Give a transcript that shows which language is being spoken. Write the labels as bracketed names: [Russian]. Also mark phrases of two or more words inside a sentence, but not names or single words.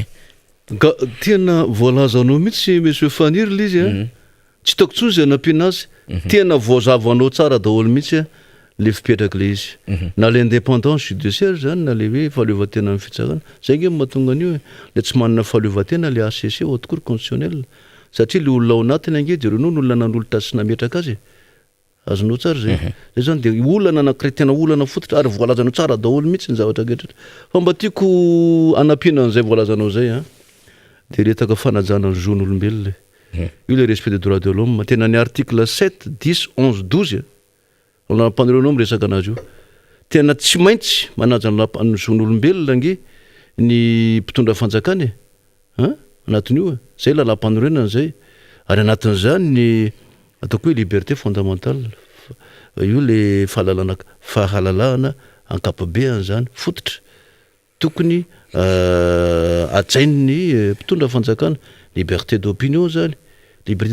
[Malagasy] ka tena voalazanao mihitsy monsieur Faniry le izy tsy taoko tsony zay nampiana azy tena voazavanao tsara daholo mihitsy le fipetraka le izy na le indépendance judiciaire zany na le hoe fahaleovantena amin'ny fitsarana zay nge mahatonga an'io le tsy manana fahaleovantena le ACC [French] haute cour constitutionnelle [Malagasy] satria le olona ao anatiny ange de reo no olona nan'olo sy nametraka azy azonao tsara zay zay zany de olana anankiray tena olana fototra ary voalazanao tsara daholo mihitsy ny zavatra getratra fa mba tiako anampiana an'izay voalazanao zay de retaka fanajana ny zon'olombelona io [French] le respect des droits de l'homme [Malagasy] tena ny article 7 10 11 12 mpanorenao miresaka anazy io tena tsy maintsy manaja ny zon'olombelona nge ny mpitondra fanjakany anatin'io zay lalam-panorenana zay ary anatin'izany ny ataoko hoe [French] liberté fondamentale [Malagasy] io le fahalalahana ankapobeany zany fototra tokony atsain'ny mpitondra fanjakana [French] liberté d'opinion [Malagasy] zany liberté